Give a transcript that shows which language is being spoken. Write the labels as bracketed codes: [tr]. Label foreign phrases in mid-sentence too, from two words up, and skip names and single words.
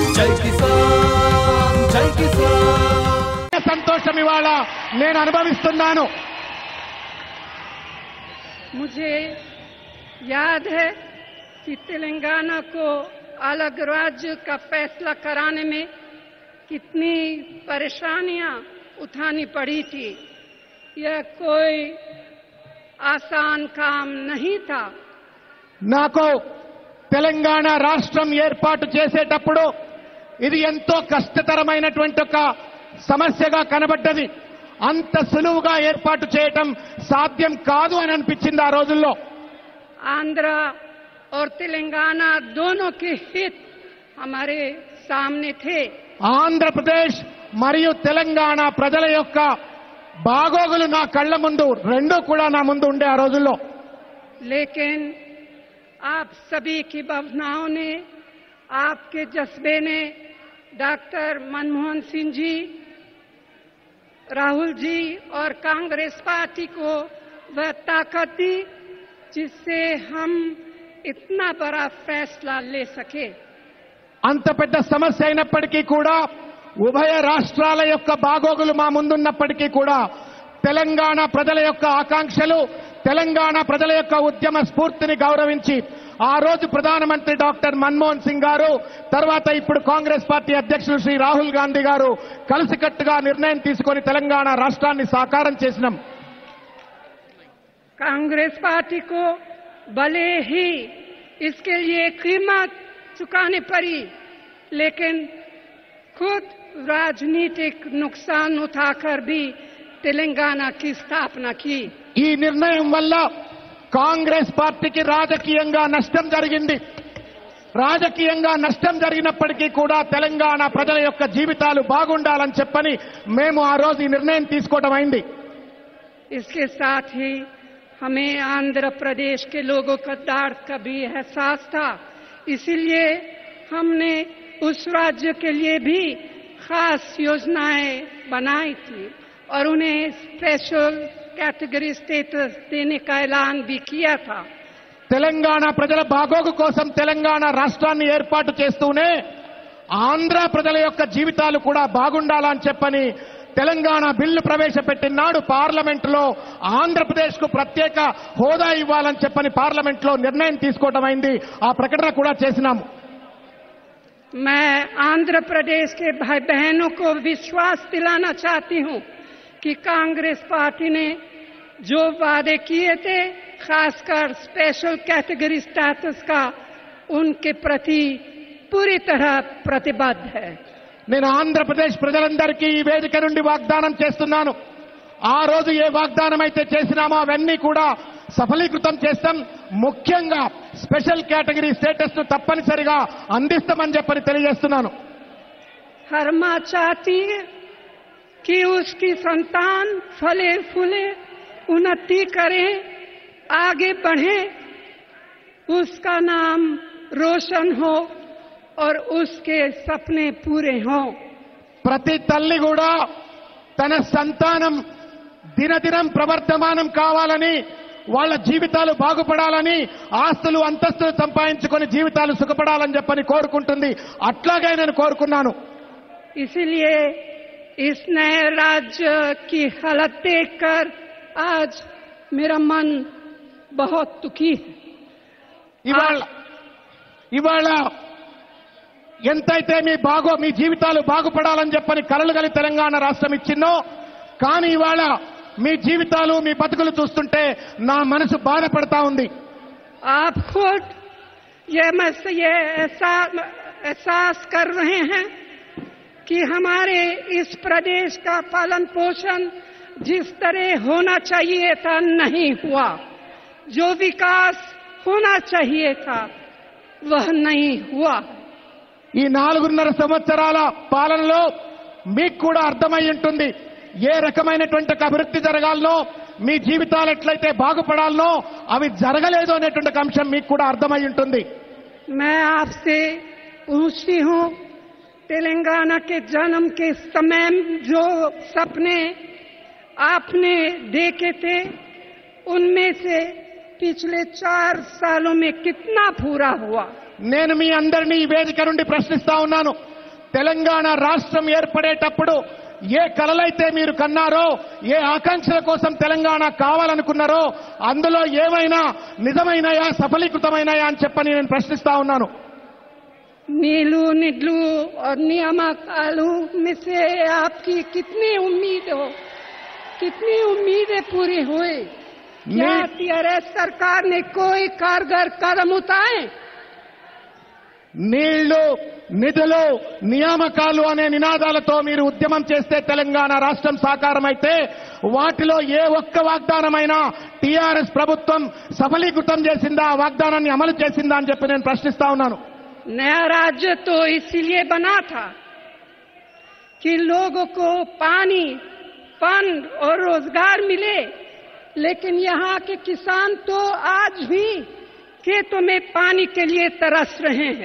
[te] జై కిసాన్ జై కిసాన్. సంతోషం ఇవాళ నేను అనుభవిస్తున్నాను. [hi] मुझे याद है कि तेलंगाना को अलग राज्य का फैसला कराने में कितनी परेशानियां उठानी पड़ी थी. यह कोई आसान काम नहीं था. [te] నాకు తెలంగాణ రాష్ట్రం ఏర్పాటు చేసేటప్పుడు ఇది ఎంతో కష్టతరమైనటువంటి ఒక సమస్యగా కనబడ్డది. అంత సులువుగా ఏర్పాటు చేయటం సాధ్యం కాదు అని అనిపించింది ఆ రోజుల్లో. [hi] आंध्र और तेलंगाना दोनों के हित हमारे सामने थे. [te] ఆంధ్రప్రదేశ్ మరియు తెలంగాణ ప్రజల యొక్క బాగోగులు నా కళ్ళ ముందు రెండూ కూడా నా ముందు ఉండే ఆ రోజుల్లో. [hi] लेकिन आप सभी की भावनाओं ने, आपके जज्बे ने डॉक्टर मनमोहन सिंह जी, राहुल जी और कांग्रेस पार्टी को वह ताकत दी जिससे हम इतना बड़ा फैसला ले सके. [te] అంత పెద్ద సమస్య అయినప్పటికీ కూడా ఉభయ రాష్ట్రాల యొక్క బాగోగులు మా ముందున్నప్పటికీ కూడా తెలంగాణ ప్రజల యొక్క ఆకాంక్షలు, తెలంగాణ ప్రజల యొక్క ఉద్యమ స్ఫూర్తిని గౌరవించి ఆ రోజు ప్రధానమంత్రి డాక్టర్ మన్మోహన్ సింగ్ గారు, తర్వాత ఇప్పుడు కాంగ్రెస్ పార్టీ అధ్యక్షులు శ్రీ రాహుల్ గాంధీ గారు కలిసికట్టుగా నిర్ణయం తీసుకొని తెలంగాణ రాష్ట్రాన్ని సాకారం చేసినాం. [hi] कांग्रेस पार्टी को भले ही इसके लिए कीमत चुकानी पड़ी, लेकिन खुद राजनीतिक नुकसान उठाकर भी तेलंगाना की स्थापना की. [te] ఈ నిర్ణయం వల్ల కాంగ్రెస్ పార్టీకి రాజకీయంగా నష్టం జరిగింది. రాజకీయంగా నష్టం జరిగినప్పటికీ కూడా తెలంగాణ ప్రజల యొక్క జీవితాలు బాగుండాలని చెప్పని మేము ఆ రోజు ఈ నిర్ణయం తీసుకోవడం అయింది. [hi] इसके साथ ही हमें आंध्र प्रदेश के लोगों का दर्द का भी एहसास था. इसीलिए हमने उस राज्य के लिए भी खास योजनाएं बनाई थी और उन्हें [en] special category status [hi] देने का ऐलान भी किया था. [te] తెలంగాణ ప్రజల బాగోగు కోసం తెలంగాణ రాష్ట్రాన్ని ఏర్పాటు చేస్తూనే ఆంధ్ర ప్రజల యొక్క జీవితాలు కూడా బాగుండాలని చెప్పని తెలంగాణ బిల్లు ప్రవేశపెట్టినాడు. పార్లమెంటులో ఆంధ్రప్రదేశ్ కు ప్రత్యేక హోదా ఇవ్వాలని చెప్పని పార్లమెంట్లో నిర్ణయం తీసుకోవడం అయింది. ఆ ప్రకటన కూడా చేసినాము. [hi] मैं आंध्र प्रदेश के भाई बहनों को विश्वास दिलाना चाहती हूं कि कांग्रेस पार्टी ने जो वादे किए थे, खासकर [en] special category status [hi] का, उनके प्रति पूरी तरह प्रतिबद्ध है. [te] నేను ఆంధ్రప్రదేశ్ ప్రజలందరికీ ఈ వేదిక నుండి వాగ్దానం చేస్తున్నాను. ఆ రోజు ఏ వాగ్దానం అయితే చేసినామో అవన్నీ కూడా సఫలీకృతం చేస్తాం. ముఖ్యంగా [en] special category status [te] ను తప్పనిసరిగా అందిస్తామని చెప్పని తెలియజేస్తున్నాను. [hi] हर मां चाहती है कि उसकी संतान फले फूले, उन्नति करे, आगे बढ़े, उसका नाम रोशन हो और उसके सपने पूरे हों. [te] ప్రతి తల్లి కూడా తన సంతానం దినదినం ప్రవర్ధమానం కావాలని, వాళ్ళ జీవితాలు బాగుపడాలని, ఆస్తులు అంతస్తులు సంపాదించుకొని జీవితాలు సుఖపడాలని చెప్పని కోరుకుంటుంది. అట్లాగే నేను కోరుకున్నాను. [hi] इसलिए इस नए राज्य की हालत देखकर आज मेरा मन बहुत दुखी है. [te] ఇవాళ ఎంతైతే మీ జీవితాలు బాగుపడాలని చెప్పని కలలు కలి తెలంగాణ రాష్ట్రం ఇచ్చిందో, కానీ ఇవాళ మీ జీవితాలు, మీ బతుకులు చూస్తుంటే నా మనసు బాధపడతా ఉంది. [hi] आप खुद ये एहसास कर रहे हैं कि हमारे इस प्रदेश का पालन पोषण जिस तरह होना चाहिए था नहीं हुआ. जो विकास होना चाहिए था वह नहीं हुआ. [te] ఈ 4.5 సంవత్సరాల పాలనలో మీకు కూడా అర్థమై ఉంటుంది ఏ రకమైనటువంటి అభివృద్ధి జరగాలనో, మీ జీవితాలు ఎట్లయితే బాగుపడాలనో అవి జరగలేదు అనేటువంటి అంశం మీకు కూడా అర్థమై ఉంటుంది. [hi] मैं आपसे पूछती हूं, तेलंगाना के जन्म के समय जो सपने आपने देखे थे, उनमें से पिछले 4 सालों में कितना पूरा हुआ? [te] నేను మీ అందరినీ ఈ వేదిక నుండి ప్రశ్నిస్తా ఉన్నాను. తెలంగాణ రాష్ట్రం ఏర్పడేటప్పుడు ఏ కలలైతే మీరు కన్నారో, ఏ ఆకాంక్షల కోసం తెలంగాణ కావాలనుకున్నారో అందులో ఏమైనా నిజమైనయా, సఫలీకృతమైనయా అని చెప్పని నేను ప్రశ్నిస్తా ఉన్నాను. నీళ్లు నిధులు [hi] और नियामकालू में से आपकी कितनी उम्मीदें पूरी हुई? क्या टीआरएस सरकार ने कोई कारगर कदम उठाए? [te] నీళ్లు, నిధులు, నియామకాలు అనే నినాదాలతో మీరు ఉద్యమం చేస్తే తెలంగాణ రాష్ట్రం సాకారమైతే వాటిలో ఏ ఒక్క వాగ్దానమైనా టీఆర్ఎస్ ప్రభుత్వం సఫలీకృతం చేసిందా, ఆ వాగ్దానాన్ని అమలు చేసిందా అని చెప్పి నేను ప్రశ్నిస్తా ఉన్నాను. [hi] नया राज्य तो इसीलिए बना था कि लोगों को पानी, फंड और रोजगार मिले, लेकिन यहाँ के किसान तो आज भी खेतों में पानी के लिए तरस रहे हैं.